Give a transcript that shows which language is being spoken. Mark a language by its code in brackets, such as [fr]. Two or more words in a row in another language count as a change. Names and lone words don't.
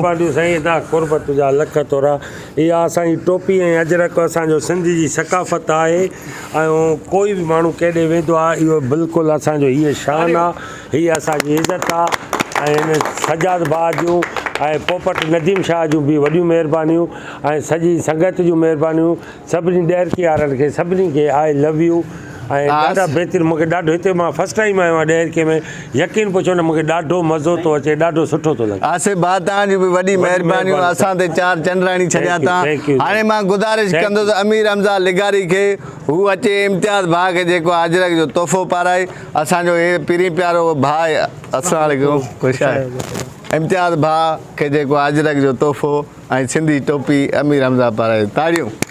[sd] महिरबानी साईं तव्हां कुर्बत तुंहिंजा लख तोरा इहा असांजी टोपी ऐं अजरक असांजो सिंधी जी सकाफ़त आहे ऐं कोई बि माण्हू केॾे वेंदो आहे इहो बिल्कुलु असांजो हीअ शान आहे हीअ असांजी इज़त आहे ऐं सजाद भाउ जूं ऐं पोपट नदीम शाह जूं बि वॾियूं महिरबानियूं ऐं सॼी संगत जूं महिरबानियूं सभिनी ॾेरकी वारनि खे सभिनी खे [en] I love you [sd] ऐं ॾाढा बहितरीनु मूंखे ॾाढो हिते मां [en] first time [sd] आयो आहियां ॾेरके में यकीन पुछो न मूंखे ॾाढो मज़ो थो अचे ॾाढो सुठो थो लॻे आसिफ भाउ तव्हांजी बि वॾी महिरबानियूं असां ते 4 चंद्राणी छॾिया तव्हां हाणे मां गुज़ारिश कंदुसि अमीर हमज़ा लिगारी खे हू अचे इम्तियाज़ भाउ खे जेको अजरक जो तोहफ़ो पाराए असांजो हे पहिरीं प्यारो भाउ [ar] السلام عليكم [sd] ख़ुशि आहे इम्तियाज़ भाउ खे जेको अजरक जो तोहफ़ो ऐं सिंधी टोपी अमीर हमज़ा पाराए ताड़ियूं